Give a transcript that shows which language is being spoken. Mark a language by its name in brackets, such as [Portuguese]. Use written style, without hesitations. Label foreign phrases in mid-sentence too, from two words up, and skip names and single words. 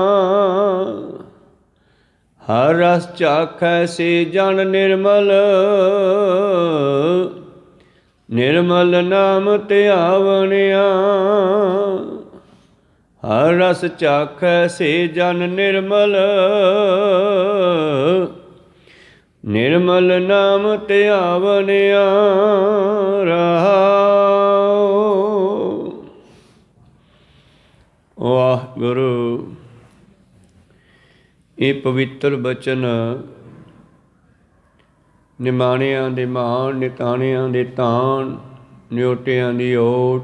[Punjabi] ਹਰ ਰਸ ਚਾਖੈ ਸੇ ਜਨ ਨਿਰਮਲ, ਨਿਰਮਲ ਨਾਮ ਧਿਆਵਣਿਆ। ਹਰ ਰਸ ਚਾਖੈ ਸੇ ਜਨ ਨਿਰਮਲ, ਨਿਰਮਲ ਨਾਮ ਧਿਆਵਣਿਆ। ਰਹਾਉ। ਵਾਹਿਗੁਰੂ। ਇਹ ਪਵਿੱਤਰ ਬਚਨ ਨਿਮਾਣਿਆਂ ਦੇ ਮਾਣ, ਨਿਤਾਣਿਆਂ ਦੇ ਤਾਣ, ਨਿਓਟਿਆਂ ਦੀ ਓਟ।